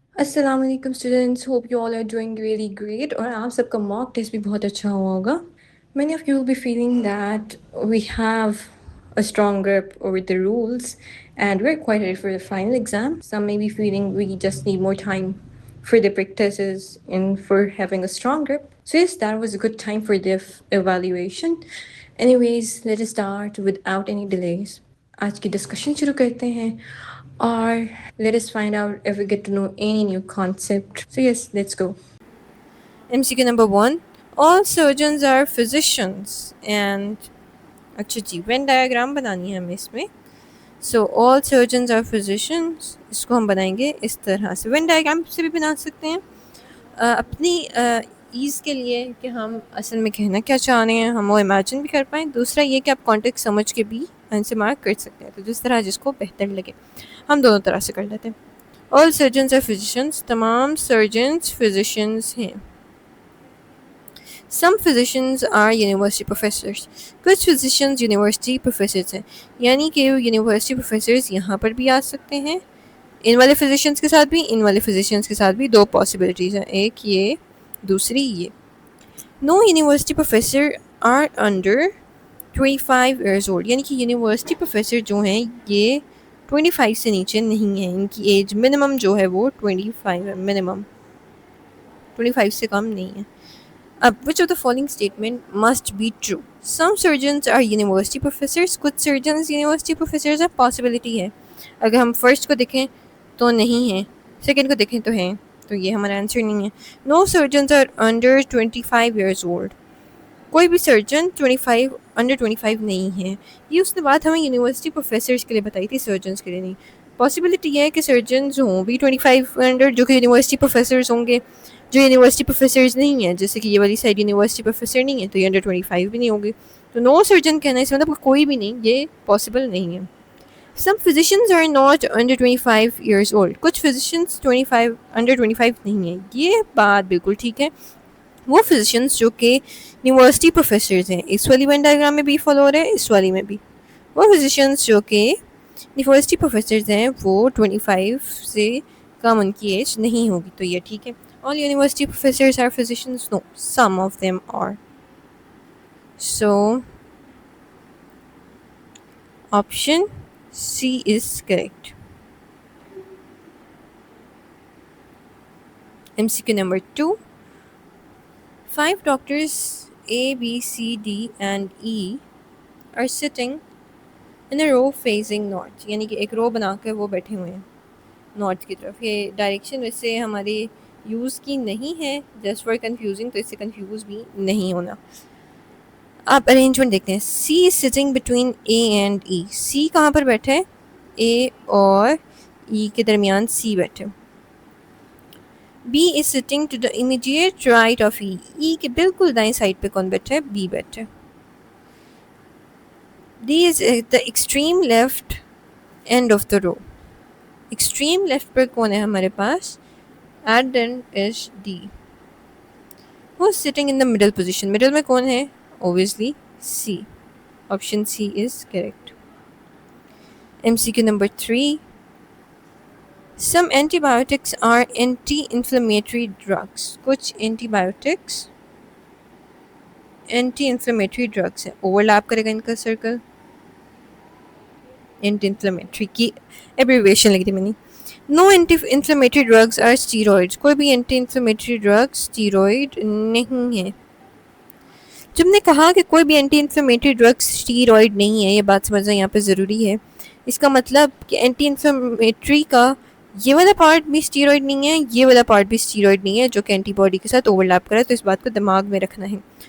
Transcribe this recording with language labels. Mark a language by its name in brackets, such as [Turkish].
[Hindi] अस्सलाम वालेकुम students, [English] hope you all are doing really great [Hindi] और आप सबका मॉक टेस्ट भी बहुत अच्छा हुआ होगा. [English] Many of you will be feeling that we have a strong grip over the rules and we're quite ready for the final exam. Some may be feeling we just need more time for the practices and for having a strong grip. So yes, that was a good time for the evaluation. Anyways, let us start without any delays. [Hindi] आज की discussion शुरू करते हैं और [English] let us find out if we get to know any new concept. So yes, let's go. MCQ number 1. All surgeons are physicians. [Hindi] And अच्छा जी, Venn diagram बनानी है हमें इसमें. [English] so all surgeons are physicians, [Hindi] इसको हम बनाएंगे इस तरह से. वेन डायग्राम से भी बना सकते हैं अपनी ईज़ के लिए कि हम असल में कहना क्या चाह रहे हैं, हम वो इमेजिन भी कर पाएँ. दूसरा ये कि आप कॉन्टेक्स्ट समझ के भी आंसर मार्क कर सकते हैं, तो जिस तरह जिसको बेहतर लगे. हम दोनों तरह से कर लेते हैं. [English] all surgeons are physicians, [Hindi] तमाम सर्जन्स फिजिशियंस हैं. [English] Some physicians are university professors. [Hindi] कुछ physicians university professors हैं, यानी कि university professors यहाँ पर भी आ सकते हैं. इन वाले physicians के साथ भी, इन वाले physicians के साथ भी. दो possibilities हैं, एक ये, दूसरी ये. [English] No university professor are under 25 years old. [Hindi] यानी कि university professor जो हैं ये 25 से नीचे नहीं है. इनकी एज मिनिमम जो है वो 25 है. मिनिमम 25 से कम नहीं है. [English] Which of the following statement must be true? Some surgeons are university professors. [Hindi] कुछ surgeons university professors हैं. Possibility है. अगर हम first को देखें तो नहीं है, second को देखें तो है, तो ये हमारा आंसर नहीं है. [English] No surgeons are under 25 years old. [Hindi] कोई भी सर्जन 25 अंडर 25 नहीं है. ये उसने बात हमें यूनिवर्सिटी प्रोफेसर्स के लिए बताई थी, सर्जन्स के लिए नहीं. पॉसिबिलिटी ये है कि सर्जन्स हों भी 25 अंडर, जो कि यूनिवर्सिटी प्रोफेसर्स होंगे. जो यूनिवर्सिटी प्रोफेसर्स नहीं है, जैसे कि ये वाली साइड यूनिवर्सिटी प्रोफेसर नहीं है, तो ये अंडर 25 भी नहीं होगी. तो नो सर्जन कहना है इसका मतलब कोई भी नहीं, ये पॉसिबल नहीं है. [English] Some physicians are not under 25 years old. [Hindi] कुछ फिजिशियंस 25 अंडर 25 नहीं है. ये बात बिल्कुल ठीक है. वो फिजिशियंस जो कि यूनिवर्सिटी प्रोफेसर्स हैं, इस वाली वेन डायग्राम में भी फॉलो हो रहे हैं, इस वाली में भी. वो फिजिशियंस जो कि यूनिवर्सिटी प्रोफेसर्स हैं वो 25 से कम उनकी एज नहीं होगी, तो ये ठीक है. [English] All university professors are physicians? No, some of them are. So, option C is correct. MCQ number 2. 5 doctors A, B, C, D and E are sitting in a row facing north. [Hindi] यानी कि एक रो बनाकर वो बैठे हुए हैं north की तरफ. ये डायरेक्शन वैसे हमारी यूज़ की नहीं है, [English] just for confusing, [Hindi] तो इससे कन्फ्यूज़ भी नहीं होना. आप अरेंजमेंट देखते हैं. [English] C is sitting between A and E. [Hindi] सी कहाँ पर बैठे हैं? ए और ई के दरमियान सी बैठे. [English] B is sitting to the immediate right of E. [Hindi] ई के बिल्कुल दाएं साइड पे कौन बैठे है? बी बैठे. [English] D is the extreme left end of the row. [Hindi] Extreme left पर कौन है हमारे पास? [English] At the end is D. Who is sitting in the middle position? [Hindi] Middle में कौन है? [English] Obviously C. Option C is correct. MCQ number 3. Some antibiotics are anti-inflammatory drugs. [Hindi] कुछ antibiotics anti-inflammatory drugs हैं. Overlap करेगा इनका circle. Anti-inflammatory की abbreviation लिख दी मैंने. [English] No anti-inflammatory drugs are steroids. [Hindi] कोई भी anti-inflammatory drug steroid नहीं है. जब ने कहा कि कोई भी anti-inflammatory drug steroid नहीं है, ये बात समझना यहाँ पे ज़रूरी है. इसका मतलब कि anti-inflammatory का ये वाला पार्ट भी steroid नहीं है, ये वाला पार्ट भी steroid नहीं है, जो कि एंटीबॉडी के साथ ओवरलैप करे. तो इस बात को दिमाग में रखना है.